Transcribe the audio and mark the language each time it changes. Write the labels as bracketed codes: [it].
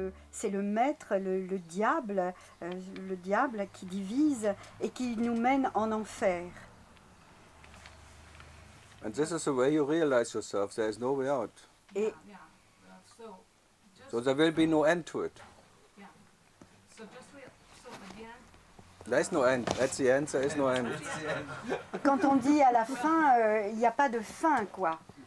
[fr] c'est le maître, le diable qui divise et qui nous mène en enfer. [en] And this is the way you realize yourself. There is no way out. [fr] Et [en] So there will be no end to it. yeah. So at the end, There is no end. At the end, there is no end. [fr] quand on dit à la fin, il n'y a pas de fin, quoi.